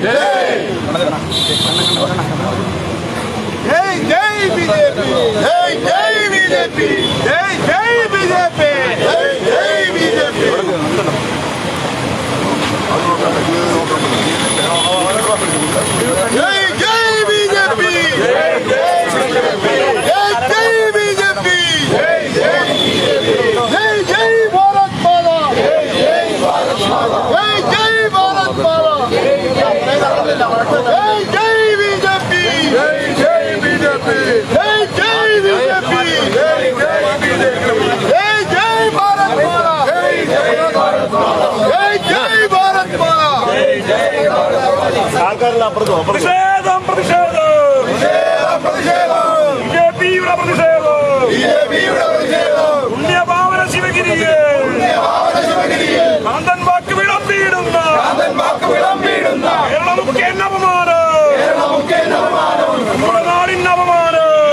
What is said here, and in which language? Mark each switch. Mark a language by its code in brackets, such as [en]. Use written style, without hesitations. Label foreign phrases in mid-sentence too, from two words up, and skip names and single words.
[hi] जय जय बीजेपी, जय जय बीजेपी, जय जय बीजेपी, जय जय बीजेपी. जय जय बीजेपी, जय जय बीजेपी, जय जय बीजेपी, जय जय बीजेपी. जय भारत माता जय बीजेपी जय जय बी जे पी जय जय बीजेपी जय जय बी जे पी जय जय भारत माता जय जय भारत माता जय जय भारत माता [ml] പ്രതിഷേധം പ്രതിഷേധം ബിജെപിയുടെ പ്രതിഷേധം പുണ്യഭാവന ശിവഗിരിയെ കാന്തൻ വാക്ക് വിളമ്പിയിടുന്ന കേരള മുഖ്യന്റെ അപമാനം നമ്മുടെ നാടിന്റെ അപമാനം